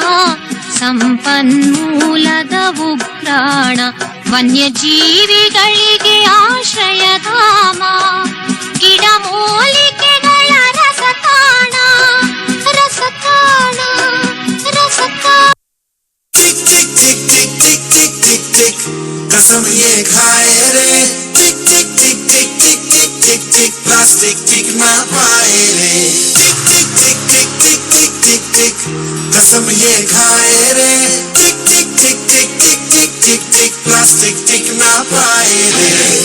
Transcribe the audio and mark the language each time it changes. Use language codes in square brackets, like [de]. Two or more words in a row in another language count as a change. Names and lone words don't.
[kn] ಸಂಪನ್ಮೂಲದ ಉಗ್ರಾಣ ವನ್ಯಜೀವಿಗಳಿಗೆ ಆಶ್ರಯಧಾಮ ಗಿಡಮೂಲಿಕೆಗಳ ರಸತಾಣ ರಸತಾಣ ರಸತಾಣ [hi] कसम ये खाए रे टिक टिक टिक टिक टिक टिक टिक टिक प्लास्टिक टिक ना पाए रे टिक टिक टिक टिक टिक टिक टिक टिक कसम ये खाए रे टिक टिक टिक टिक टिक टिक टिक टिक प्लास्टिक टिक ना पाए रे